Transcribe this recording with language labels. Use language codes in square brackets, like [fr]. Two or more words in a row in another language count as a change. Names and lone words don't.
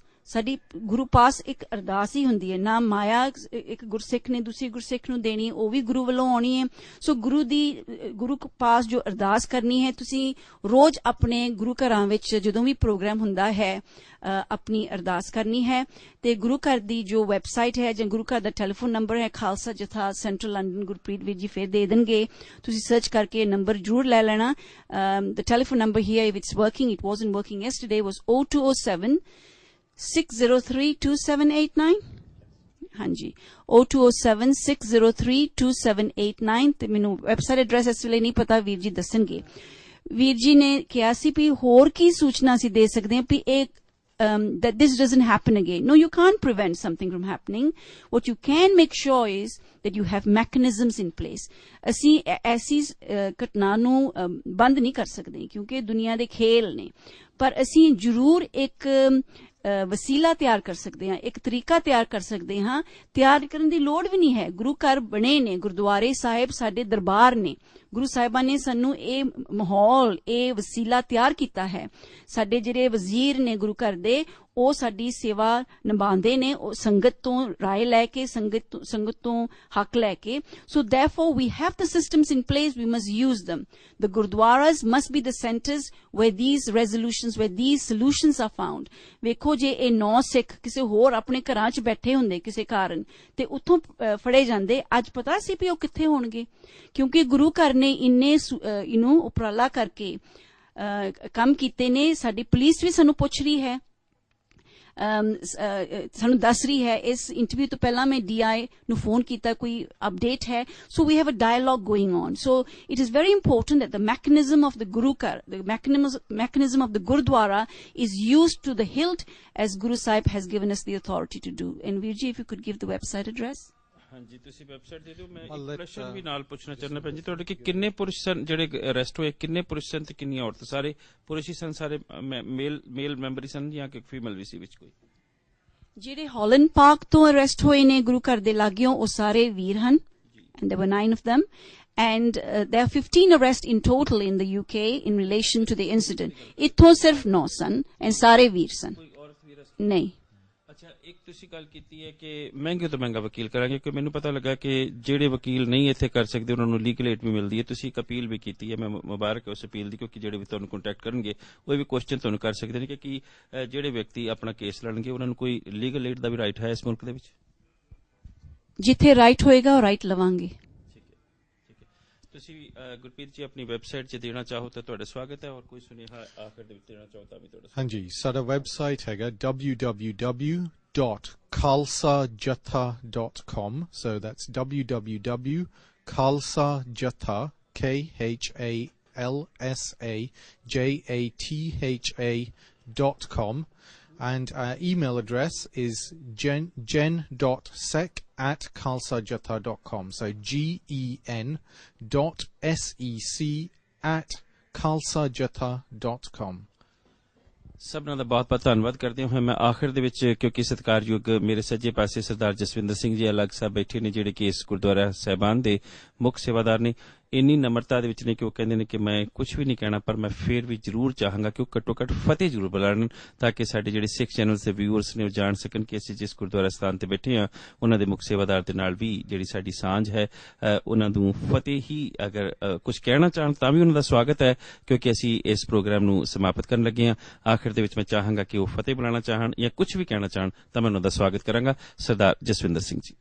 [pa] ਸਾਡੀ ਗੁਰੂ ਪਾਸ ਇੱਕ ਅਰਦਾਸ ਹੀ ਹੁੰਦੀ ਹੈ ਨਾ ਮਾਇਆ ਇੱਕ ਗੁਰਸਿੱਖ ਨੇ ਦੂਸਰੀ ਗੁਰਸਿੱਖ ਨੂੰ ਦੇਣੀ ਉਹ ਵੀ ਗੁਰੂ ਵੱਲੋਂ ਆਉਣੀ ਹੈ ਸੋ ਗੁਰੂ ਪਾਸ ਜੋ ਅਰਦਾਸ ਕਰਨੀ ਹੈ ਤੁਸੀਂ ਰੋਜ਼ ਆਪਣੇ ਗੁਰੂ ਘਰਾਂ ਵਿੱਚ ਜਦੋਂ ਵੀ ਪ੍ਰੋਗਰਾਮ ਹੁੰਦਾ ਹੈ ਆਪਣੀ ਅਰਦਾਸ ਕਰਨੀ ਹੈ ਤੇ ਗੁਰੂ ਘਰ ਦੀ ਜੋ ਵੈਬਸਾਈਟ ਹੈ ਜਾਂ ਗੁਰੂ ਘਰ ਦਾ [en] telephone number [pa] ਹੈ ਖਾਲਸਾ ਜਥਾ ਸੈਂਟਰਲ ਲੰਡਨ ਗੁਰਪ੍ਰੀਤ ਵੀਰ ਜੀ ਫਿਰ ਦੇ ਦੇਣਗੇ ਤੁਸੀਂ ਸਰਚ ਕਰਕੇ ਨੰਬਰ ਜ਼ਰੂਰ ਲੈ ਲੈਣਾ [en] the telephone number here if it's working it wasn't working yesterday was [pa] 0207 603 2789 ਹਾਂਜੀ 0207 603 2789 ਤੇ ਮੈਨੂੰ [en] website address [pa] ਇਸ ਵੇਲੇ ਨਹੀਂ ਪਤਾ ਵੀਰ ਜੀ ਦੱਸਣਗੇ ਵੀਰ ਜੀ ਨੇ ਕਿਹਾ ਸੀ ਵੀ ਹੋਰ ਕੀ ਸੂਚਨਾ ਅਸੀਂ ਦੇ ਸਕਦੇ ਹਾਂ ਵੀ ਇਹ [en] that this doesn't happen again. No, you can't prevent something from happening. What you can make sure is that you have mechanisms in place. [pa] ਅਸੀਂ ਐਸੀ ਘਟਨਾ ਨੂੰ ਬੰਦ ਨਹੀਂ ਕਰ ਸਕਦੇ ਕਿਉਂਕਿ ਦੁਨੀਆ ਦੇ ਖੇਲ ਨੇ ਪਰ ਅਸੀਂ ਜ਼ਰੂਰ ਇੱਕ ਵਸੀਲਾ ਤਿਆਰ ਕਰ ਸਕਦੇ ਹਾਂ ਇੱਕ ਤਰੀਕਾ ਤਿਆਰ ਕਰ ਸਕਦੇ ਹਾਂ ਤਿਆਰ ਕਰਨ ਦੀ ਲੋੜ ਵੀ ਨਹੀਂ ਹੈ ਗੁਰੂ ਘਰ ਬਣੇ ਨੇ ਗੁਰਦੁਆਰੇ ਸਾਹਿਬ ਸਾਡੇ ਦਰਬਾਰ ਨੇ ਗੁਰੂ ਸਾਹਿਬਾਂ ਨੇ ਸਾਨੂੰ ਇਹ ਮਾਹੌਲ ਇਹ ਵਸੀਲਾ ਤਿਆਰ ਕੀਤਾ ਹੈ ਸਾਡੇ ਜਿਹੜੇ ਵਜ਼ੀਰ ਨੇ ਗੁਰੂ ਘਰ ਦੇ ਉਹ ਸਾਡੀ ਸੇਵਾ ਨਿਭਾਉਂਦੇ ਨੇ ਉਹ ਸੰਗਤ ਤੋਂ ਰਾਏ ਲੈ ਕੇ ਸੰਗਤ ਤੋਂ ਹੱਕ ਲੈ ਕੇ ਸੋ [en] therefore we have the systems in place we must use them the gurdwaras must be the centers where these resolutions where these solutions are found [pa] ਵੇਖੋ ਜੇ ਇਹ 9 ਸਿੱਖ ਕਿਸੇ ਹੋਰ ਆਪਣੇ ਘਰਾਂ 'ਚ ਬੈਠੇ ਹੁੰਦੇ ਕਿਸੇ ਕਾਰਨ ਤੇ ਉੱਥੋਂ ਫੜੇ ਜਾਂਦੇ ਅੱਜ ਪਤਾ ਸੀ ਵੀ ਉਹ ਕਿੱਥੇ ਹੋਣਗੇ ਕਿਉਂਕਿ ਗੁਰੂ ਘਰ ਨੇ ਇੰਨੇ ਇਹਨੂੰ ਉਪਰਾਲਾ ਕਰਕੇ ਕੰਮ ਕੀਤੇ ਨੇ ਸਾਡੀ ਪੁਲਿਸ ਵੀ ਸਾਨੂੰ ਪੁੱਛ ਰਹੀ ਹੈ ਸਾਨੂੰ ਦੱਸ ਰਹੀ ਹੈ ਇਸ ਇੰਟਰਵਿਊ ਤੋਂ ਪਹਿਲਾਂ ਮੈਂ DI ਨੂੰ ਫੋਨ ਕੀਤਾ ਕੋਈ ਅਪਡੇਟ ਹੈ [en] so we have a dialogue going on so it is very important that the mechanism of the Guru Kar, the mechanism of the Gurdwara is used to the hilt as Guru Sahib has given us the authority to do. And Virji, if you could give the website address. [pa] ਹਾਂਜੀ ਤੁਸੀਂ ਵੈਬਸਾਈਟ ਦੇ ਦਿਓ ਮੈਂ ਇੱਕ ਪ੍ਰਸ਼ਨ ਵੀ ਨਾਲ ਪੁੱਛਣਾ ਚਾਹੁੰਦਾ ਭੈਣ ਜੀ ਤੁਹਾਡੇ ਕਿ ਕਿੰਨੇ ਪੁਰਸ਼ ਸਨ ਜਿਹੜੇ ਅਰੈਸਟ ਹੋਏ ਕਿੰਨੇ ਪੁਰਸ਼ ਸਨ ਤੇ ਕਿੰਨੀਆਂ ਔਰਤਾਂ ਸਾਰੇ ਪੁਰਸ਼ ਹੀ ਸਨ ਸਾਰੇ [en] male member [pa] ਹੀ ਸਨ ਜਾਂ ਕਿ ਫੀਮੇਲ ਵੀ ਸੀ ਵਿੱਚ ਕੋਈ ਜਿਹੜੇ ਹਾਲੈਂਡ ਪਾਰਕ ਤੋਂ ਅਰੈਸਟ ਹੋਏ ਨੇ ਗੁਰੂ ਘਰ ਦੇ ਲਾਗਿਓਂ ਉਹ ਸਾਰੇ ਵੀਰ ਹਨ [en] and there were 9 of them and there are 15 arrests in total in the UK in relation to the incident [pa] ਇੱਥੋਂ ਸਿਰਫ 9 ਸਨ and ਸਾਰੇ ਵੀਰ ਸਨ ਨਹੀਂ ਅੱਛਾ ਇੱਕ ਤੁਸੀਂ ਗੱਲ ਕੀਤੀ ਹੈ ਕਿ ਮਹਿੰਗੇ ਤੋਂ ਮਹਿੰਗਾ ਵਕੀਲ ਕਰਾਂਗੇ ਕਿ ਮੈਨੂੰ ਪਤਾ ਲੱਗਾ ਕਿ ਜਿਹੜੇ ਵਕੀਲ ਨਹੀਂ ਇੱਥੇ ਕਰ ਸਕਦੇ ਉਹਨਾਂ ਨੂੰ [en] legal aid [pa] ਵੀ ਮਿਲਦੀ ਹੈ ਤੁਸੀਂ ਇੱਕ ਅਪੀਲ ਵੀ ਕੀਤੀ ਹੈ ਮੈਂ ਮੁਬਾਰਕ ਹੈ ਉਸ ਅਪੀਲ ਦੀ ਕਿਉਂਕਿ ਜਿਹੜੇ ਵੀ ਤੁਹਾਨੂੰ ਕੰਟੈਕਟ ਕਰਨਗੇ ਉਹ ਵੀ ਕੁਐਸਚਨ ਤੁਹਾਨੂੰ ਕਰ ਸਕਦੇ ਨੇ ਕਿ ਜਿਹੜੇ ਵਿਅਕਤੀ ਆਪਣਾ ਕੇਸ ਲੜਨਗੇ ਉਹਨਾਂ ਨੂੰ ਕੋਈ [en] legal aid [pa] ਦਾ ਵੀ ਰਾਈਟ ਹੈ ਇਸ ਮੁਲਕ ਦੇ ਵਿੱਚ ਜਿੱਥੇ ਰਾਈਟ ਹੋਏਗਾ ਉਹ ਰਾਈਟ ਲਵਾਂਗੇ ਤੁਸੀਂ ਗੁਰਪ੍ਰੀਤ ਜੀ ਆਪਣੀ ਵੈਬਸਾਈਟ 'ਚ ਦੇਣਾ ਚਾਹੋ ਤਾਂ ਤੁਹਾਡਾ ਸਵਾਗਤ ਹੈ ਔਰ ਕੋਈ ਸੁਨੇਹਾ ਆਖਰ ਦੇ ਵਿੱਚ ਦੇਣਾ ਚਾਹੋ ਤਾਂ ਵੀ ਤੁਹਾਡਾ ਹਾਂਜੀ ਸਾਡਾ ਵੈਬਸਾਈਟ ਹੈਗਾ [en] www.khalsajatha.com so that's www.khalsajatha KHALSAJATHA.com and our email address is gen.sec@khalsajatha.com so gen.sec@khalsajatha.com [pa] ਸਭਨਾਂ ਦਾ ਬਹੁਤ ਬਹੁਤ ਧੰਨਵਾਦ ਕਰਦੇ ਹਾਂ ਮੈਂ ਆਖਿਰ ਦੇ ਵਿੱਚ ਕਿਉਂਕਿ ਸਤਿਕਾਰਯੋਗ ਮੇਰੇ ਸੱਜੇ ਪਾਸੇ ਸਰਦਾਰ ਜਸਵਿੰਦਰ ਸਿੰਘ ਜੀ ਅਲੱਗ ਸਾਹਿਬ ਬੈਠੇ ਨੇ ਜਿਹੜੇ ਕਿ ਇਸ ਗੁਰਦੁਆਰਾ ਸਾਹਿਬਾਨ ਦੇ ਮੁੱਖ ਸੇਵਾਦਾਰ ਨੇ ਇੰਨੀ ਨਮਰਤਾ ਦੇ ਵਿੱਚ ਨੇ ਕਿ ਉਹ ਕਹਿੰਦੇ ਨੇ ਕਿ ਮੈਂ ਕੁਝ ਵੀ ਨਹੀਂ ਕਹਿਣਾ ਪਰ ਮੈਂ ਫੇਰ ਵੀ ਜ਼ਰੂਰ ਚਾਹਾਂਗਾ ਕਿ ਉਹ ਘੱਟੋ ਘੱਟ ਫਤਿਹ ਜ਼ਰੂਰ ਬੁਲਾਉਣ ਤਾਂ ਕਿ ਸਾਡੇ ਜਿਹੜੇ ਸਿੱਖ ਚੈਨਲ ਦੇ ਵਿਊਅਰਸ ਨੇ ਉਹ ਜਾਣ ਸਕਣ ਕਿ ਅਸੀਂ ਜਿਸ ਗੁਰਦੁਆਰਾ ਸਥਾਨ ਤੇ ਬੈਠੇ ਹਾਂ ਉਹਨਾਂ ਦੇ ਮੁੱਖ ਸੇਵਾਦਾਰ ਦੇ ਨਾਲ ਵੀ ਜਿਹੜੀ ਸਾਡੀ ਸਾਂਝ ਹੈ ਉਹਨਾਂ ਨੂੰ ਫਤਿਹ ਹੀ ਅਗਰ ਕੁਝ ਕਹਿਣਾ ਚਾਹਣ ਤਾਂ ਵੀ ਉਹਨਾਂ ਦਾ ਸਵਾਗਤ ਹੈ ਕਿਉਂਕਿ ਅਸੀਂ ਇਸ ਪ੍ਰੋਗਰਾਮ ਨੂੰ ਸਮਾਪਤ ਕਰਨ ਲੱਗੇ ਹਾਂ ਆਖਿਰ ਦੇ ਵਿੱਚ ਮੈਂ ਚਾਹਾਂਗਾ ਕਿ ਉਹ ਫਤਿਹ ਬੁਲਾਉਣਾ ਚਾਹਣ ਜਾਂ ਕੁਝ ਵੀ ਕਹਿਣਾ ਚਾਹਣ ਤਾਂ ਮੈਂ ਉਹਨਾਂ ਦਾ ਸਵਾਗਤ ਕਰਾਂਗਾ ਸਰਦਾਰ ਜਸਵਿੰਦਰ ਸਿੰਘ ਜੀ